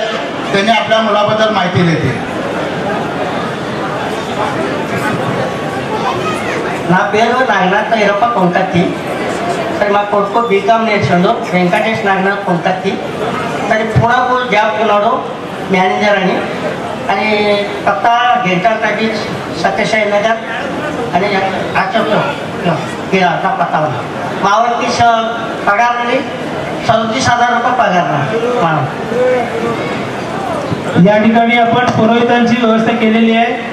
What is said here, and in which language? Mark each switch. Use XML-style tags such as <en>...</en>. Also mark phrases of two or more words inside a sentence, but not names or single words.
<mr>त्यांनी आपल्या मुलाबद्दल माहिती देते.</mr> <te>నా పేరు నాగనాథ్ ఈరప్ప కొంకత్తి. సరే మా కొడుకు బీకామ్ నేర్చుండు వెంకటేష్ నాగనాథ్ కొంకత్తి. సరే పూణకు జాబ్ ఉన్నాడు</te> <mr>मॅनेजर आणि पत्ता गेंटा टाकीज सत्यसाई नगर आणि अशोक केला पत्ता होता. मावळती पगार म्हणजे 37,000 रुपये पगार. या ठिकाणी आपण पुरोहितांची व्यवस्था केलेली आहे.</mr>